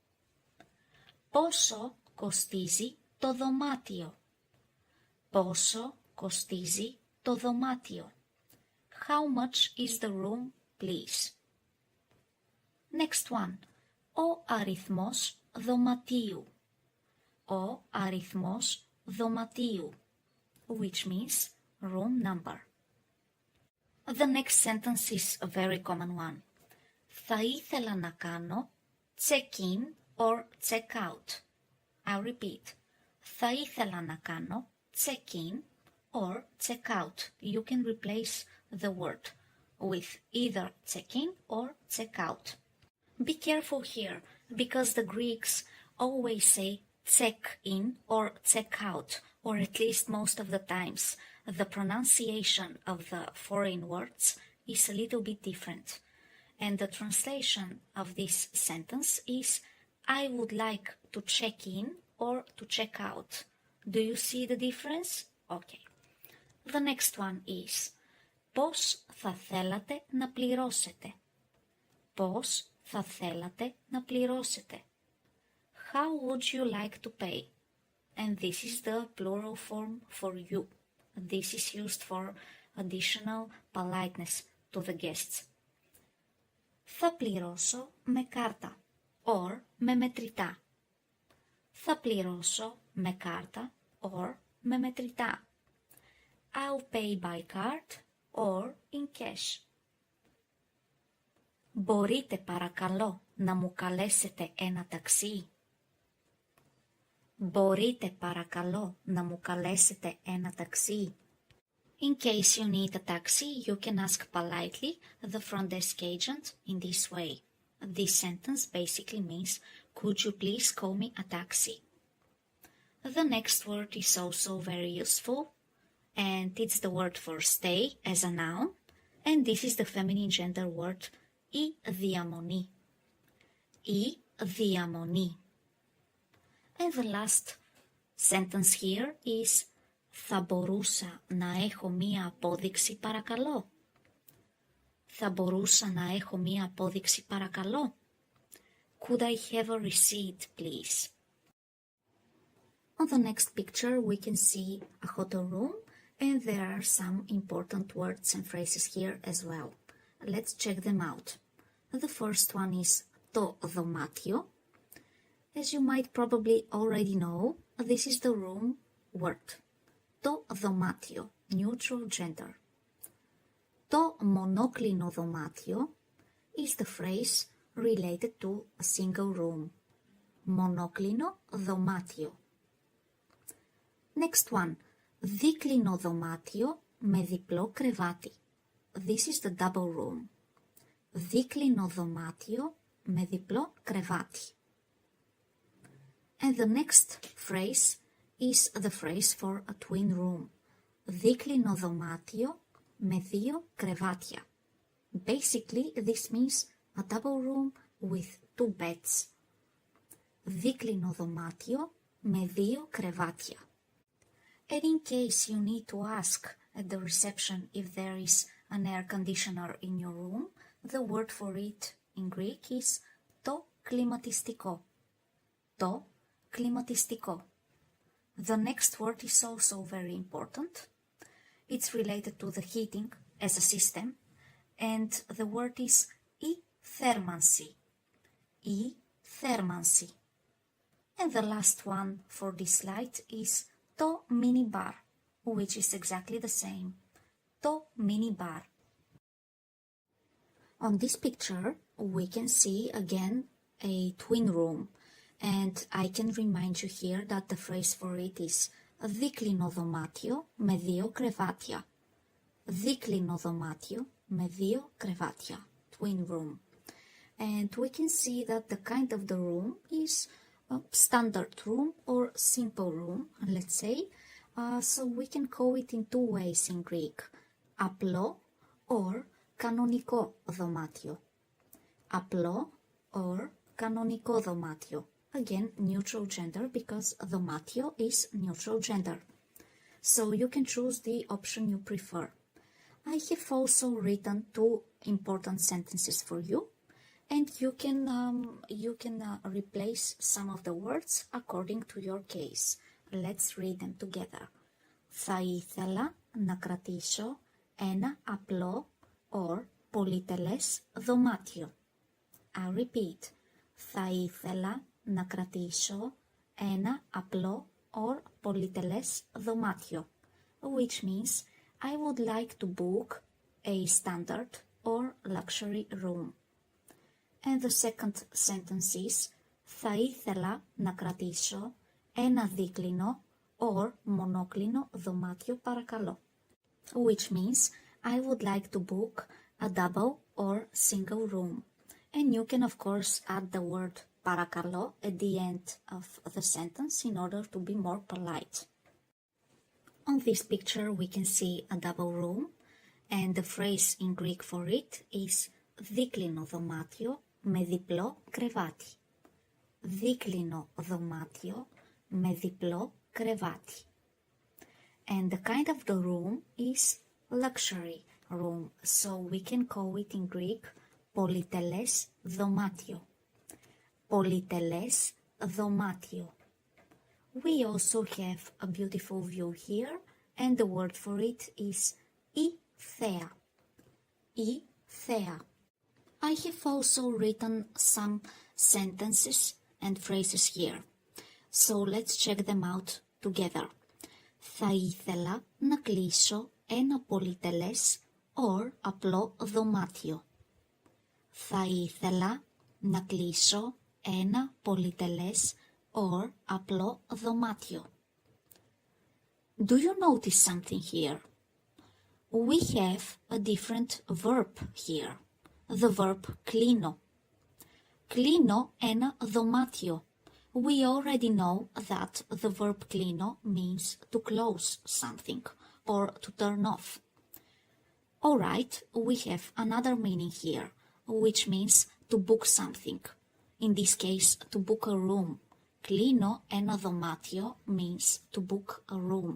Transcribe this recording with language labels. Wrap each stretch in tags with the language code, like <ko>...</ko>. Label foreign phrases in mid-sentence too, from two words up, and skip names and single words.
<el>Πόσο κοστίζει το δωμάτιο? Πόσο κοστίζει το δωμάτιο?</el> <en>How much is the room, please? Next one.</en> <el>Ο αριθμός δωματίου. Ο αριθμός δωματίου,</el> <en>which means room number. The next sentence is a very common one.</en> <el>Θα ήθελα να κάνω</el> <en>check-in or check-out. I repeat.</en> <el>Θα ήθελα να κάνω</el> <en>check-in or check-out. You can replace the word with either check-in or check-out. Be careful here, because the Greeks always say check-in or check-out, or at least most of the times. The pronunciation of the foreign words is a little bit different. And the translation of this sentence is I would like to check in or to check out. Do you see the difference? Okay. The next one is</en> <el>πώς θα θέλατε να πληρώσετε? Πώς θα θέλατε να πληρώσετε?</el> <en>How would you like to pay? And this is the plural form for you. This is used for additional politeness to the guests.</en> <el>Θα πληρώσω με κάρτα or με μετρητά. Θα πληρώσω με κάρτα or με μετρητά.</el> <en>I'll pay by card or in cash.</en> <el>Μπορείτε παρακαλώ να μου καλέσετε ένα ταξί? Μπορείτε παρακαλώ να μου καλέσετε ένα ταξί?</el> <en>In case you need a taxi, you can ask politely the front desk agent in this way. This sentence basically means, could you please call me a taxi? The next word is also very useful, and it's the word for stay as a noun, and this is the feminine gender word</en> <el>η διαμονή. Η διαμονή.</el> <en>And the last sentence here is</en> <el>θα μπορούσα να έχω μία απόδειξη παρακαλώ. Θα μπορούσα να έχω μία απόδειξη παρακαλώ.</el> <en>Could I have a receipt, please? On the next picture we can see a hotel room and there are some important words and phrases here as well. Let's check them out. The first one is</en> <el>το δωμάτιο.</el> <en>As you might probably already know, this is the room word.</en> <el>Το δωμάτιο,</el> <en>neutral gender.</en> <el>Το μονόκλινο δωμάτιο</el> <en>is the phrase related to a single room.</en> <el>Μονόκλινο δωμάτιο.</el> <en>Next one.</en> <el>Δίκλινο δωμάτιο με διπλό κρεβάτι.</el> <en>This is the double room.</en> <el>Δίκλινο δωμάτιο με διπλό κρεβάτι.</el> <en>And the next phrase is the phrase for a twin room.</en> <el>Δίκλινο δωμάτιο με δύο κρεβάτια.</el> <en>Basically, this means a double room with two beds.</en> <el>Δίκλινο δωμάτιο με δύο κρεβάτια.</el> <en>And in case you need to ask at the reception if there is an air conditioner in your room, the word for it in Greek is</en> <el>το κλιματιστικό. Το κλιματιστικό.</el> <en>The next word is also very important. It's related to the heating as a system, and the word is</en> <el>η θέρμανση. Η θέρμανση.</el> <en>And the last one for this slide is</en> <el>το minibar,</el> <en>which is exactly the same.</en> <el>Το minibar.</el> <en>On this picture, we can see again a twin room, and I can remind you here that the phrase for it is</en> <el>δίκλινο δωμάτιο με δύο κρεβάτια. Δίκλινο δωμάτιο με δύο κρεβάτια.</el> <en>Twin room. And we can see that the kind of the room is a standard room or simple room, let's say. So we can call it in two ways in Greek.</en> <el>Απλό or κανονικό δωμάτιο. Απλό or κανονικό δωμάτιο.</el> <en>Again, neutral gender because δωμάτιο is neutral gender. So you can choose the option you prefer. I have also written two important sentences for you, and you can replace some of the words according to your case. Let's read them together.</en> <el>Θα ήθελα να κρατήσω ένα απλό or πολυτελές δωμάτιο.</el> <en>I repeat.</en> <el>Θα ήθελα να κρατήσω ένα απλό or πολυτελές δωμάτιο,</el> <en>which means I would like to book a standard or luxury room. And the second sentence is</en> <el>θα ήθελα να κρατήσω ένα δίκλινο or μονόκλινο δωμάτιο παρακαλώ,</el> <en>which means I would like to book a double or single room. And you can of course add the word παρακαλώ at the end of the sentence in order to be more polite. On this picture we can see a double room, and the phrase in Greek for it is</en> <el>δίκλινο δωμάτιο με διπλό κρεβάτι. Δίκλινο δωμάτιο με διπλό κρεβάτι.</el> <en>And the kind of the room is luxury room, so we can call it in Greek</en> <el>πολυτελές δωμάτιο. Πολυτελές δωμάτιο.</el> <en>We also have a beautiful view here, and the word for it is</en> <el>η θέα. Η θέα.</el> <en>I have also written some sentences and phrases here, so let's check them out together.</en> <el>Θα ήθελα να κλείσω ένα πολυτελές or απλό δωμάτιο. Θα ήθελα να κλείσω ένα πολυτελές or απλό δωμάτιο.</el> <en>Do you notice something here? We have a different verb here.</en> <el>The verb κλείνω. Κλείνω ένα δωμάτιο.</el> <en>We already know that the verb klino means to close something or to turn off. Alright, we have another meaning here, which means to book something. In this case, to book a room.</en> <el>Κλείνω ένα δωμάτιο</el> <en>means to book a room.</en>